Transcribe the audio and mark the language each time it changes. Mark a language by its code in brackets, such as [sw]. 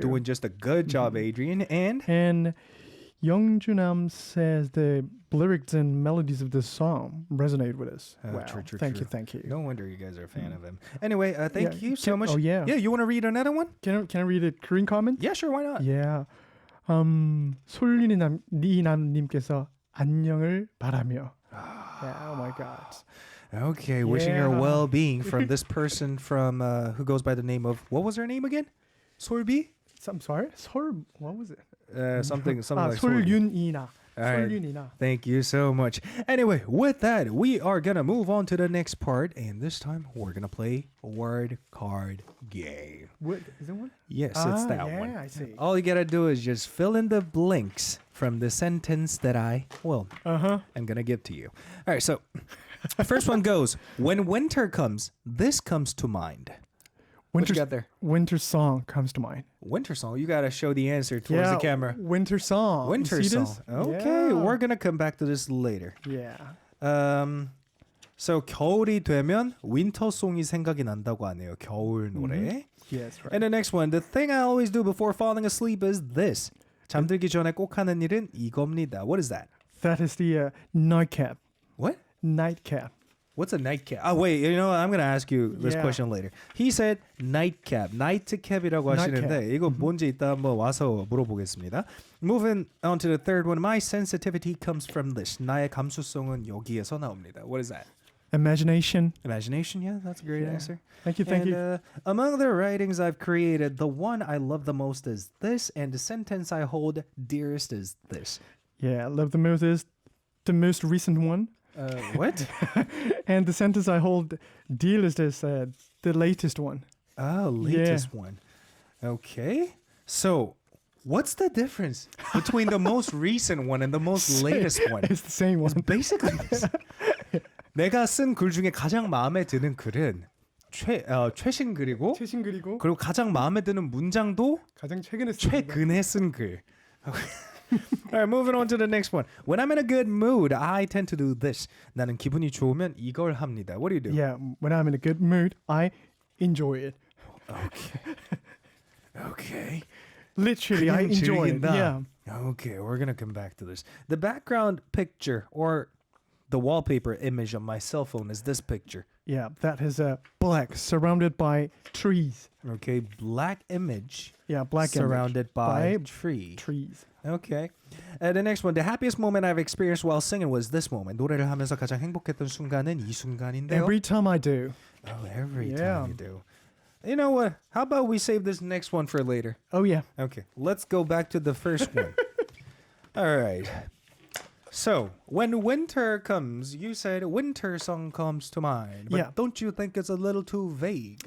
[en] doing just a good job, Adrian. And Youngjunam says the lyrics and melodies of this song resonate with us. Wow. true. Thank you. No wonder you guys are a fan of him. Anyway, thank Yeah, you so much. Oh yeah. Yeah, you want to read another one? Can I read a Korean comment? Yeah, sure. Why not? Yeah. [ko] 솔리남님께서 안녕을 바라며. [en] Yeah, oh my God. Okay, wishing her Yeah. well-being from this person from who goes by the name of, what was her name again? Solbi? I'm sorry. What was it? Something like Solbi. [ko] 솔윤이나. [en] All right. [ko] 솔윤이나. [en] Thank you so much. Anyway, with that, we are going to move on to the next part. And this time, we're going to play word card game. What is it one? Yes, it's that one. Yeah, I see. All you got to do is just fill in the blanks from the sentence that I'm going to give to you. All right, so the first one goes, when winter comes, this comes to mind. What you got there? Winter song comes to mind. Winter song. You got to show the answer towards the camera. Winter song. Winter You see song. this? Okay, Yeah. we're going to come back to this later. Yeah. [ko] So 겨울이 되면 윈터송이 생각이 난다고 하네요. 겨울 노래. [en] Yes, right. And the next one, the thing I always do before falling asleep is this. [ko] 잠들기 전에 꼭 하는 일은 이겁니다. [en] What is that? That is the nightcap. What? Nightcap. What's a nightcap? Oh, wait, you know what? I'm going to ask you this Yeah. question later. He said nightcap, nightcap이라고 [ko] 하시는데 [en] Nightcap. [ko] 이거 뭔지 이따 한번 와서 물어보겠습니다. [en] Moving on to the third one. My sensitivity comes from this. [ko] 나의 감수성은 여기에서 나옵니다. [en] What is that? Imagination. Imagination, yeah, that's a great Yeah. answer. Thank you. And, among the writings I've created, the one I love the most is this, and the sentence I hold dearest is this. Yeah, love the most is the most recent one. What? And the sentence I hold dearest is the latest one. Oh, latest one. Okay. So, what's the difference between the most recent one and the most latest one? It's the same one. It's basically this. [ko] 내가 쓴 글 중에 가장 마음에 드는 글은 최신 글이고 최신 글이고 그리고 가장 마음에 드는 문장도 가장 최근에 쓴 최근에 쓴 글. [en] Alright, moving on to the next one. When I'm in a good mood, I tend to do this. [ko] 나는 기분이 좋으면 이걸 합니다. [en] What do you do? Yeah, when I'm in a good mood, I enjoy it. Okay. Literally, I [ko] 그냥 [en] enjoy it. [ko] 즐긴다. [en] Yeah. Okay, we're gonna come back to this. The background picture or the wallpaper image on my cell phone is this picture. Yeah, that is black, surrounded by trees. Okay, black image. Yeah, black surrounded by trees. Okay. The next one. The happiest moment I've experienced while singing was this moment. [ko] 노래를 하면서 가장 행복했던 순간은 이 순간인데요. [en] Every time I do. Oh, every time you do. You know what? How about we save this next one for later? Oh yeah. Okay. Let's go back to the first one. All right. So, when winter comes, you said winter song comes to mind. But Yeah. don't you think it's a little too vague?